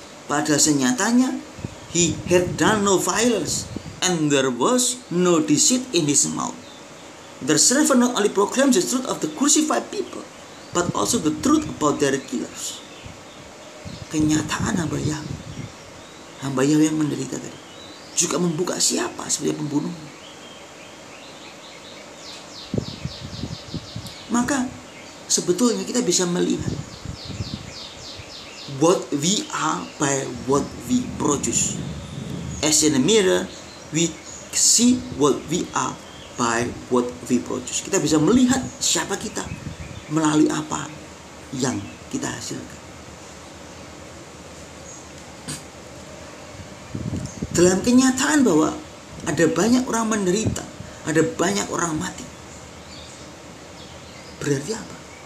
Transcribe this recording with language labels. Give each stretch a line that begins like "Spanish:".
Indonesian: Pada senyatanya,
English: he had done no violence, and there was no deceit in his mouth. The servant not only proclaims the truth of the crucified people, but also the truth about their killers.
Indonesian: Kenyataan hamba Yahweh yang menderita tadi, juga membuka siapa sebagai pembunuh. Maka sebetulnya kita bisa melihat
English: what we are by what we produce. As in a mirror, we see what we are by what we produce.
Indonesian: Kita bisa melihat siapa kita melalui apa yang kita hasilkan. Dalam kenyataan bahwa ada banyak orang menderita, ada banyak orang mati, berarti apa?